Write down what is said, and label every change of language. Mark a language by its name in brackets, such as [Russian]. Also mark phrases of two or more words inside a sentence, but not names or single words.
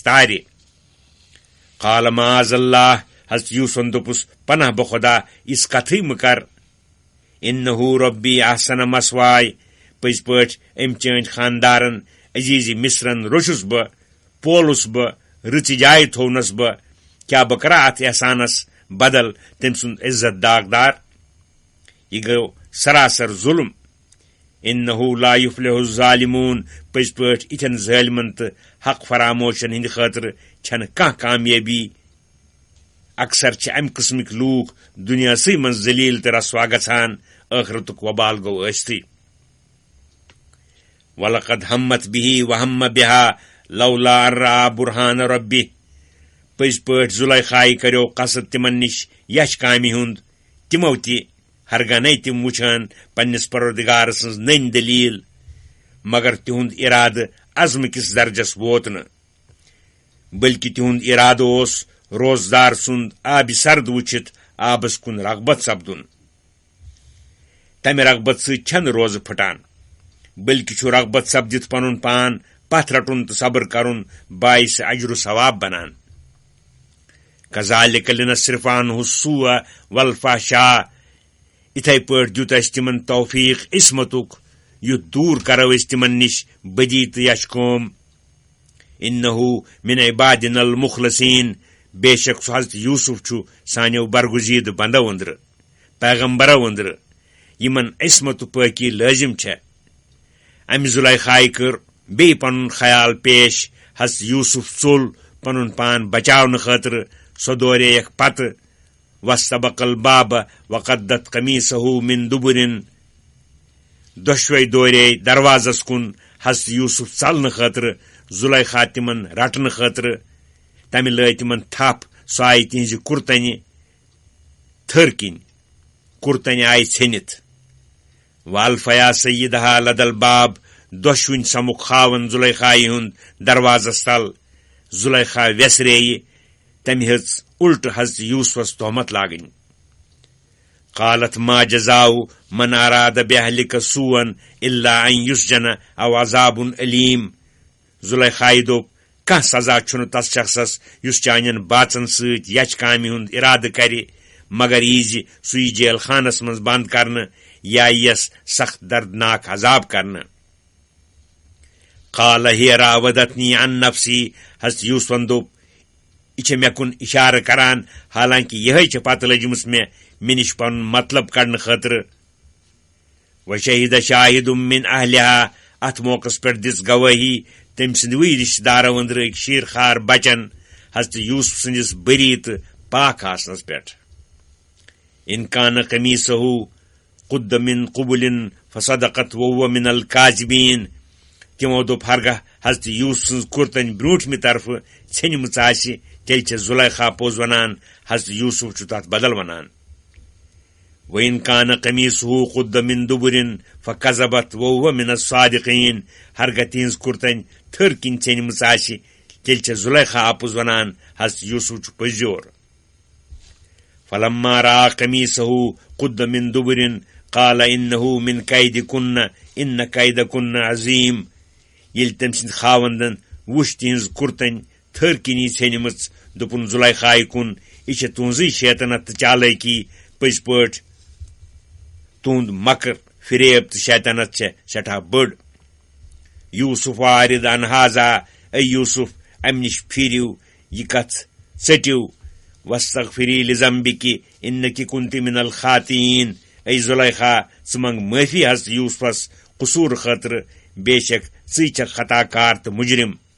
[Kashmiri] تارِ [Arabic] قال معاذ اللہ [Kashmiri] حضرت یوسفن دوٚپُس پناہ بہ خۄدا یِژھ کتھٕے مہٕ کر [Arabic] انہ ربی احسن مثواے [Kashmiri] پٔزۍ پٲٹھۍ أمۍ چٲنۍ خاندارن عزیٖزِ مصرن روٚچھُس بہٕ پولُس بہٕ رٕژِ جایہِ تھوونس بہٕ کیٛاہ بہٕ کرا اتھ احسانس بدل تٔمۍ سُنٛد عزت داغدار یہ گوٚو سراسر ظلم [Arabic] انہو لا یفلح الظالمون [Kashmiri] پز پٲٹھۍ اِتھٮ۪ن ظٲلمن تہٕ حق فراموشن ہٕنٛدِ خٲطرٕ چھنہٕ کانٛہہ کامیٲبی اکثر چھِ امہِ قٕسمٕکۍ لوٗکھ دُنیاہسٕے منٛز ذلیٖل تہٕ رسوا گژھان ٲخرتُک وبال گوٚو ٲستٕے [Arabic] وَلَقَدْ ہَمَّتْ بِهِ وَهَمَّ بِهَا لَوْلَا أَن رَأَىٰ بُرْهَانَ رَبِّهِ [Kashmiri] پٔزۍ پٲٹھۍ زُلیخایہِ کَریو قصد تِمن نِش یچھ کامہِ ہُنٛد تِمو تہِ ہرگانے تِم وٕچھان پننِس پروردگار سٕنٛز نٔنۍ دٔلیٖل مگر تِہُنٛد اِرادٕ عزمہٕ کِس درجس ووت نہٕ بٔلکہِ تِہُنٛد اِرادٕ اوس روزدار سُنٛد آبہِ سرد وٕچھِتھ آبس کُن رغبت سپدُن تمہِ رغبت سۭتۍ چھنہٕ روزٕ پھٕٹان بٔلکہِ چھُ رغبت سپدِتھ پنُن پان پتھ رٹُن تہٕ صبر کرُن باعث اجر و ثواب بنان [Arabic] کذالِکَ لِنَصْرِفَ عَنْہُ السوء والفحشاء [Kashmiri] اِتھے پٲٹھۍ دیُت اَسہِ تِمن توفیٖق عصمتُک یُتھ دوٗر کرو أسۍ تِمن نِش بدی تہٕ یچھ کٲم [Arabic] اِنہُ مِن عبادِنَا المُخلصیٖن [Kashmiri] بے شک سُہ حضرت یوٗسف چھُ سانیو برگُزیٖدٕ بندو أنٛدرٕ پیغمبرو أنٛدرٕ یِمن عصمت و پٲکی لٲزم چھےٚ امہِ زُلیخایہِ کٔر بیٚیہِ پنُن خیال پیش حضرت یوٗسف ژوٚل پنُن پان بچاونہٕ خٲطرٕ سۄ دورییکھ پتہٕ [Arabic] واستبق الباب وقدت قمیصه من دبر [Kashmiri] دۄشوے دورے دروازس کُن حضرت یوٗسف ژلنہٕ خٲطرٕ زُلیخا تِمن رٹنہٕ خٲطرٕ تمہِ لٲج تِمن تھپھ سۄ آیہِ تِہنزِ کُرتنہِ تھٔر کِنۍ کُرتنہِ آیہِ ژھیٚنِتھ [Arabic] والفیا سیدہا لد الباب [Kashmiri] دۄشوٕنۍ سمُکھ خاوند زُلیخایہِ ہُنٛد دروازس تل زُلیخا ویسرییہِ تمہِ ہیژ الٹہٕ حضرت یوٗسفس تہمت لاگٕنۍ [Arabic] قالت ما جزاء من اراد بأهلك سوءا الا ان يسجن او عذاب علیم [Kashmiri] زُلیخایہِ دوٚپ کانٛہہ سزا چھُنہٕ تس شخصس یُس چانٮ۪ن باژن سۭتۍ یچھ کامہِ ہُنٛد ارادٕ کرِ مگر ییٖزِ سُہ یی جیل خانس منٛز بند کرنہٕ یا یِیَس سخت دردناک عذاب کرنہٕ [Arabic] قال هي راودتني عن نفسي [Kashmiri] حضرت یوٗسفن دوٚپ یہِ چھےٚ مےٚ کُن اِشارٕ کران حالانکہِ یِہے چھےٚ پتہٕ لٔجمٕژ مےٚ نِش پنُن مطلب کڑنہٕ خٲطرٕ [Arabic] وشہد شاہد من اہلها [Kashmiri] اتھ موقعس پٮ۪ٹھ دِژ گوٲہی تٔمۍ سٕنٛدوٕے رشتہٕ دارو أنٛدرٕ أکۍ شیٖرخوار بچن حضرت یوٗسف سٕنٛدِس بٔری تہٕ پاک آسنس پٮ۪ٹھ [Arabic] ان کان قمیصه قد من قبل فصدقت وهو من الكاذبین [Kashmiri] تِمو دوٚپ ہرگاہ حضرت یوٗسف سٕنٛز کُرتن برٛوٗنٛٹھمہِ طرفہٕ ژھیٚنمٕژ آسہِ تیٚلہِ چھےٚ زُلیخا پوٚز ونان حضرت یوٗسف چھُ تتھ بدل ونان [Arabic] وَإِن كَانَ قَمِيصُهُ قُدَّ مِن دُبُرٍ فَكَذَبَتْ وَهُوَ مِنَ الصَّادِقِينَ [Kashmiri] ہرگاہ تِہنٛز کُرتن تھٔر کِنۍ ژھیٚنمٕژ آسہِ تیٚلہِ چھےٚ زُلیخا اپُز ونان حضرت یوٗسف چھُ پٔزیور [Arabic] فَلَمَّا رَأَىٰ قَمِيصَهُ قُدَّ مِن دُبُرٍ قَالَ إِنَّهُ مِن كَيْدِكُنَّ إِنَّ كَيْدَكُنَّ عَظِيمٌ [Kashmiri] ییٚلہِ تٔمۍ سٕنٛدِ خاوندن وُچھ تِہنٛز کُرتن تھٔر کِنی ژھیٚنمٕژ دوٚپُن زُلیخایہِ کُن یہِ چھےٚ تُہنٛزٕے شیطنت تہٕ چالٲکی پٔزۍ پٲٹھۍ تُہنٛد مکر فریب تہٕ شیطنت چھےٚ سٮ۪ٹھاہ بٔڑ یوٗسف [Arabic] عارض عن هذا [Kashmiri] اے یوٗسف امہِ نِش پھیٖرِو یہِ کتھ ژٔٹِو [Arabic] واستغفری لذنبِکہِ انکہِ كُنتِ من الخاطئین [Kashmiri] اے زُلیخا ژٕ منٛگ معٲفی حضرت یوٗسفس قصوٗر خٲطرٕ بے شک ژٕے چھکھ خطا کار تہٕ مُجرم